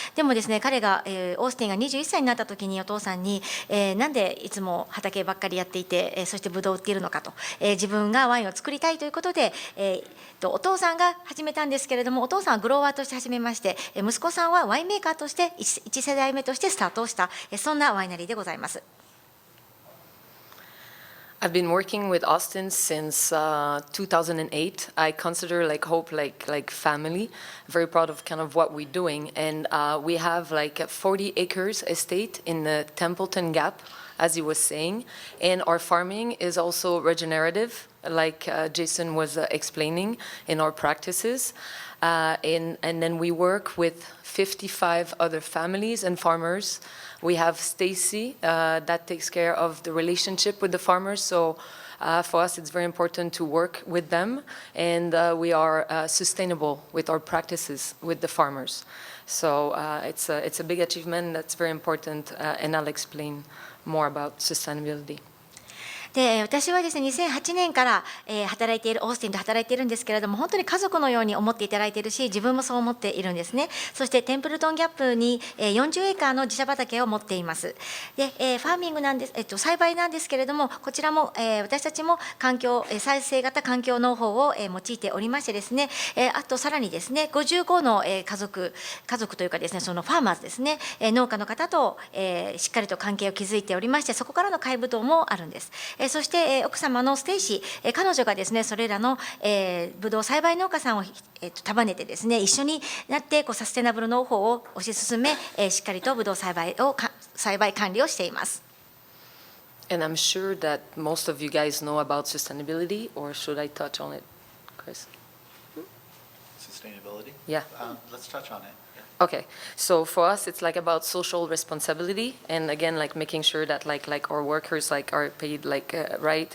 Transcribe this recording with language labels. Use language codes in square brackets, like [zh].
[ja] でもですね、彼が、オースティンが21歳になった時にお父さんに、なんでいつも畑ばっかりやっていて、そしてブドウを売っているのかと、自分がワインを作りたいということで、お父さんが始めたんですけれども、お父さんはグローワーとして始めまして、息子さんはワインメーカーとして1世代目としてスタートをした、そんなワイナリーでございます。 [en] I've been working with Austin since 2008. I consider like Hope like family. Very proud of kind of what we're doing, and we have like a 40 acres estate in the Templeton Gap, as he was saying, and our farming is also regenerative, like Jason was explaining in our practices, and then we work with 55 other families and farmers. We have Stacy that takes care of the relationship with the farmers. So for us, it's very important to work with them, and we are sustainable with our practices with the farmers. So it's a big achievement that's very important, and I'll explain more about sustainability. [ja] で、私はですね、2008年から働いている、オースティンで働いているんですけれども、本当に家族のように思っていただいているし、自分もそう思っているんですね。そしてテンプルトンギャップに40エーカーの自社畑を持っています。で、ファーミングなんです、栽培なんですけれども、こちらも私たちも再生型環境農法を用いておりましてですね、あとさらにですね、55の家族というかですね、そのファーマーズですね、農家の方としっかりと関係を築いておりまして、そこからの開ブドウもあるんです。そして、奥様のステイシー、彼女がですね、それらの、ブドウ栽培農家さんを、束ねてですね、一緒になってサステナブル農法を推し進め、しっかりとブドウ栽培管理をしています。 [en] And I'm sure that most of you guys know about sustainability, or should I touch on it, Chris? Sustainability? Yeah. Let's touch on it. Okay, so for us, it's like about social responsibility, and again, like making sure that like our workers are paid right.